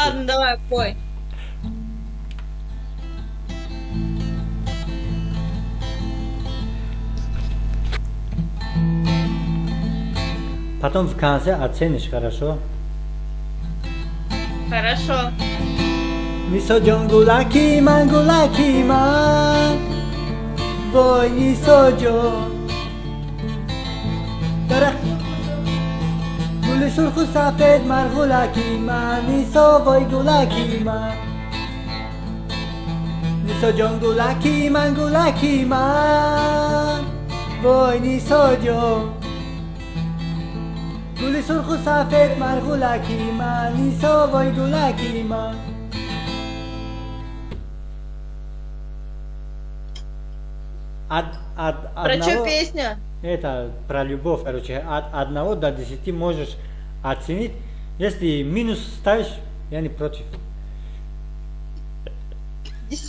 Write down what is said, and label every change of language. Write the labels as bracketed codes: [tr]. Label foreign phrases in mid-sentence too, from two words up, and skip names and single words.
[ru] Ладно, давай, пой. Потом в конце оценишь, хорошо? Хорошо. [tg] Мисо джонгулаки мангулаки ман. [fa] وای نیسا جان درخت گل سرخ و سفید مرغولکی من نیسا وای گلکی من نیسا جان گلکی من وای نیسا جان گل سرخ و سفید مرغولکی من نیسا وای گلکی من. [ru] Про что песня? Это про любовь, короче, от 1 до 10 можешь оценить. Если минус ставишь, я не против. 10.